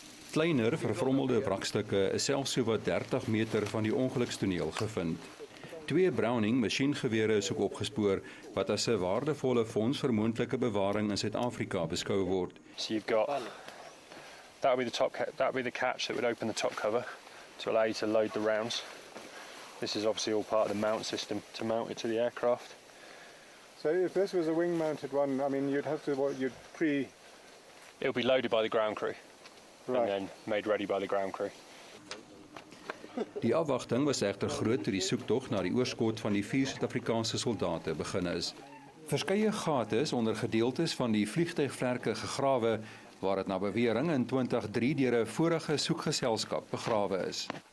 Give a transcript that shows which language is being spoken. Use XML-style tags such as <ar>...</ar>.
<af>Kleiner, vervrommelde wrakstukke is selfs sowat 30 meter van die ongelukstoneel gevind. 2 Browning masjiengewere is ook opgespoor wat as 'n waardevolle fonds vir moontlike bewaring in Suid-Afrika beskou word.</af> <en>So you've got that would be the catch that would open the top cover to allow you to load the rounds. This is obviously all part of the mount system to mount it to the aircraft. So if this was a wing-mounted one, I mean, you'd have to It'll be loaded by the ground crew. Right. And then made ready by the ground crew.</en> <af>Die afwagting was egter groot toe die soektog na die oorskot van die 4 Suid-Afrikaanse soldate begin is. Verskeie gate is onder gedeeltes van die vliegtuigvlerke gegrawe waar dit na bewering in 2003 deur 'n vorige soekgeselskap begrawe is.</af>